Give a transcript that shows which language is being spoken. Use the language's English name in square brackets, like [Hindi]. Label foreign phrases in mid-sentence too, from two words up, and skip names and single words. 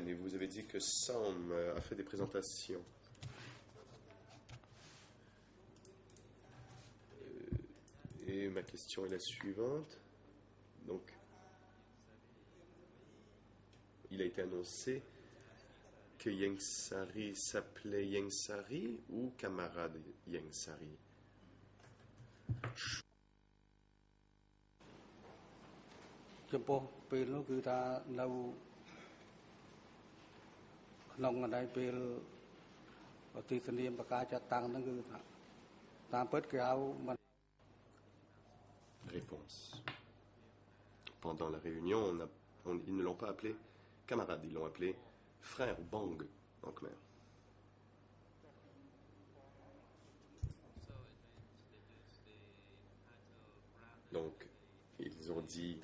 [French] Et vous avez dit que Sam a fait des présentations. Et ma question est la suivante. Donc, il a été annoncé que Yengsari s'appelait Yengsari ou camarade Yengsari? [Khmer] ចំពោះពេលនោះគឺថានៅក្នុងអីពេលទីធានាបកាចាត់តាំងហ្នឹងគឺថាតាមពិតគេហៅមិន [French] Réponse. Pendant la réunion, ils ne l'ont pas appelé camarade, ils l'ont appelé frère ou bang en khmer. Donc, ils ont dit...